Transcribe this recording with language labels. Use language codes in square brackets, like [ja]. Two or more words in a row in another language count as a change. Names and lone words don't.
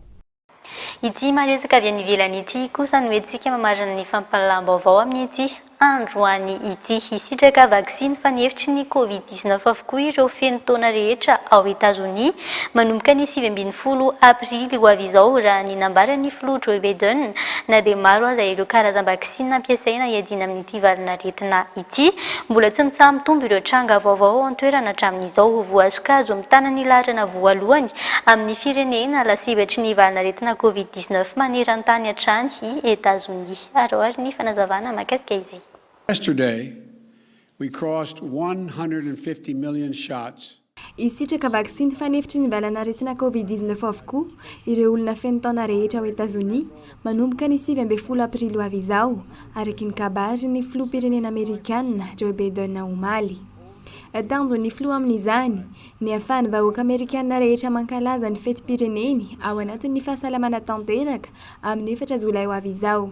[mg] Ity maresaka avy any ivelany ity kosa no etsika mamarana ny fampalaam-baovao amin'ity androany ity hisitraka vaksiny fanefitry ny Covid-19 avokoa ireo feno taona rehetra ao Etazonia manomboka ny 20 aprily ho avy izao raha ny nambarany filoha Joe Biden na dia maro aza ireo karazam-vaksiny ampiasaina hiadina amin'ity valinaretina ity. Mbola tsy mitsaha-mitombo ireo tranga vaovao an-toerana hatramin'izao voazokazo amin'ny tanany laharana voalohany amin'ny firenena lasibatry ny valinaretina Covid-19 maneran-tany hatrany i Etazonia. Ary ny fanazavana mahakasika izay. [en] Yesterday, we crossed 150 million shots. [mg] Isitraka vaksiny fanefitry ny valanaretina Covid-19 avokoa ireo olona feno taona rehetra ao Etazonia manomboka ny 20 aprily ho avy izao araky ny kabary ny filoham-pirenena Amerikanina Joe Biden omaly. Tanjo ny filoha amin'izany ny ahafahan'ny vahoaka Amerikanina rehetra mankalaza ny fetim-pireneny ao anatin'ny fahasalamana tanteraka amin'ny 4 Jolay ho avy izao.